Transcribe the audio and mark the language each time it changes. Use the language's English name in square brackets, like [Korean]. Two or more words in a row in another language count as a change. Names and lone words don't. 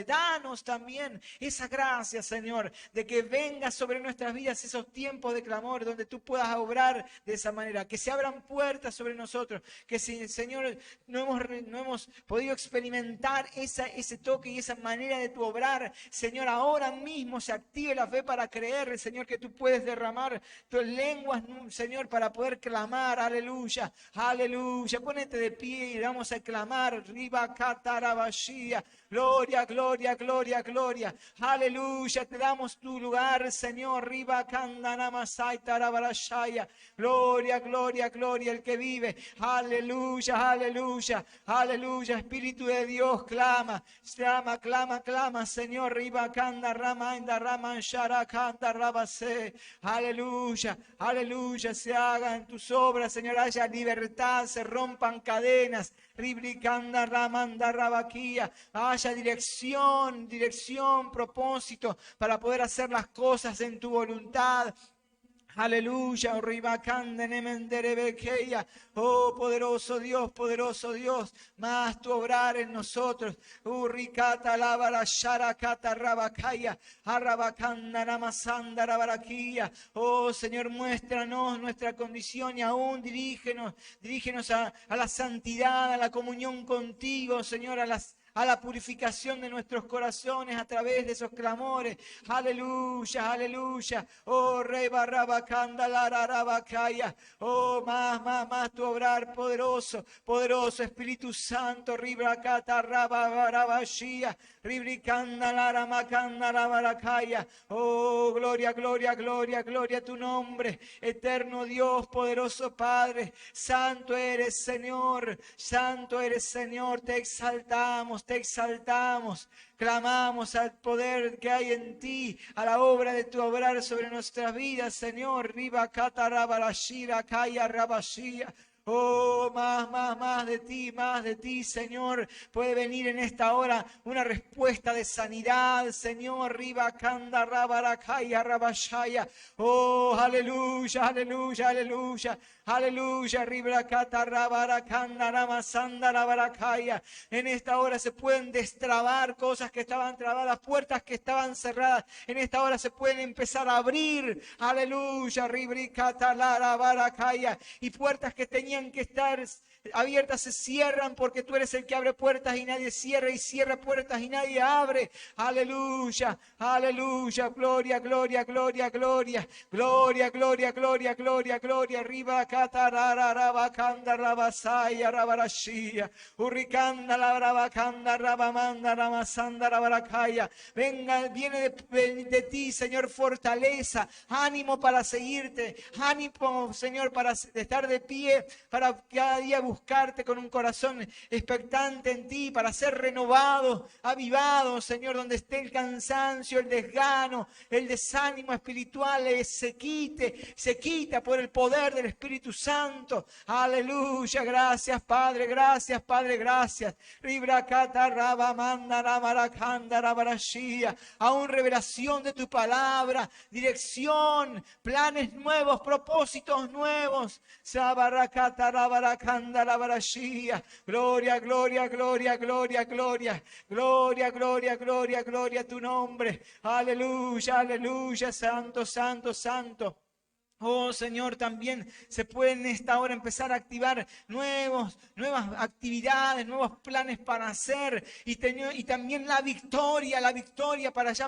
[Spanish] Danos también esa gracia, Señor, de que venga sobre nuestras vidas esos tiempos de clamor donde tú puedas obrar de esa manera, que se abran puertas sobre nosotros, que si, Señor, no hemos podido experimentar ese toque y esa manera de tu obrar, Señor, ahora mismo se active la fe para creer, Señor, que tú puedes derramar tus lenguas, Señor, para poder clamar, aleluya, aleluya. Ponete de pie y vamos a clamar, riba catarabashia. Gloria, gloria, gloria, gloria. Aleluya, te damos tu lugar, Señor. Riba Kandanamasai Tarabarashaya. Gloria, gloria, gloria, el que vive. Aleluya, aleluya, aleluya. Espíritu de Dios, clama, clama, clama, clama, Señor. Riba Kanda Ramainda Raman Sharakanda Rabase. Aleluya, aleluya. Se hagan tus obras, Señor. Haya libertad, se rompan cadenas. Ribricanda Ramanda Rabaquía. Haya dirección, propósito para poder hacer las cosas en tu voluntad. Aleluya, oh poderoso Dios, más tu obrar en nosotros. Urricata lábara sharakata rabakaya, arrabacanda namasanda rabaraquía. Oh Señor, muéstranos nuestra condición y aún dirígenos a la santidad, a la comunión contigo, Señor, a la purificación de nuestros corazones a través de esos clamores. Aleluya, aleluya. Oh, Rey Barrabacanda, Lararabacaya. Oh, más tu obrar poderoso, poderoso Espíritu Santo. Ribracata, Rabarabashia. Ribricanda, Laramacanda, Rabaracaya. Oh, gloria, gloria, gloria, gloria a tu nombre. Eterno Dios, poderoso Padre. Santo eres, Señor. Santo eres, Señor. Te exaltamos. Te exaltamos, clamamos al poder que hay en ti, a la obra de tu obrar sobre nuestras vidas, Señor. Riba Kata Rabarashira Kaya Rabashia. Oh, más de ti, Señor. Puede venir en esta hora una respuesta de sanidad, Señor. Riba Kanda Rabarakaya Rabashaya. Oh, aleluya, aleluya, aleluya. Aleluya, Ribrakata Rabarakanda Ramasanda Rabarakaya. En esta hora se pueden destrabar cosas que estaban trabadas, puertas que estaban cerradas. En esta hora se pueden empezar a abrir. Aleluya, Ribrikata Rabarakaya. Y puertas que tenían que estar abiertas se cierran porque tú eres el que abre puertas y nadie cierra, y cierra puertas y nadie abre. Aleluya, aleluya, gloria, gloria, gloria, gloria, gloria, gloria, gloria, gloria, gloria. Arriba catarara rabacanda rabasaya rabarashia, urricanda la rabacanda rabamanda ramasanda rabaracaya. Venga, viene de ti, Señor, fortaleza, ánimo para seguirte, ánimo, Señor, para estar de pie, para cada día buscarte con un corazón expectante en ti, para ser renovado, avivado, Señor, donde esté el cansancio, el desgano, el desánimo espiritual, se quita por el poder del Espíritu Santo. Aleluya, gracias Padre, gracias Padre, gracias. Aún revelación de tu palabra, dirección, planes nuevos, propósitos nuevos. Sabarakata rabarakanda Sanda la barashia. Gloria, gloria, gloria, gloria, gloria. Gloria, gloria, gloria, gloria a tu nombre. Aleluya, aleluya, santo, santo, santo. Oh Señor, también se puede en esta hora empezar a activar nuevas actividades, nuevos planes para hacer y también la victoria para ya